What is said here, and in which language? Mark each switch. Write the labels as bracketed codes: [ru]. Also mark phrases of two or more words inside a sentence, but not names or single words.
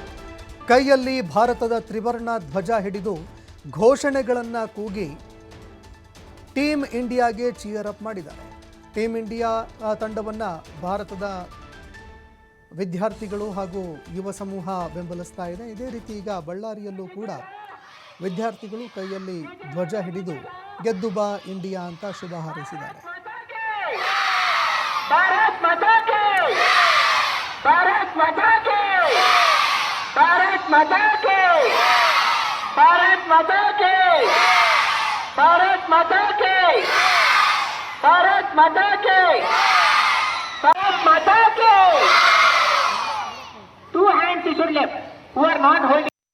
[kn] ಕೈಯಲ್ಲಿ ಭಾರತದ ತ್ರಿವರ್ಣ ಧ್ವಜ ಹಿಡಿದು ಘೋಷಣೆಗಳನ್ನು ಕೂಗಿ ಟೀಮ್ ಇಂಡಿಯಾಗೆ [en] cheer up [kn] ಮಾಡಿದ್ದಾರೆ. ಟೀಮ್ ಇಂಡಿಯಾ ತಂಡವನ್ನು ಭಾರತದ ವಿದ್ಯಾರ್ಥಿಗಳು ಹಾಗೂ ಯುವ ಸಮೂಹ ಬೆಂಬಲಿಸ್ತಾ ಇದೆ. ಇದೇ ರೀತಿ ಈಗ ಬಳ್ಳಾರಿಯಲ್ಲೂ ಕೂಡ ವಿದ್ಯಾರ್ಥಿಗಳು ಕೈಯಲ್ಲಿ ಧ್ವಜ ಹಿಡಿದು ಗೆದ್ದು ಬಾ ಇಂಡಿಯಾ ಅಂತ ಶುಭ ಹಾರೈಸಿದ್ದಾರೆ. [hi] भारत माता की, भारत माता की, भारत माता की, भारत माता की, भारत माता की, भारत माता की, भारत माता की. [en] Two hands you should lift who are not holding.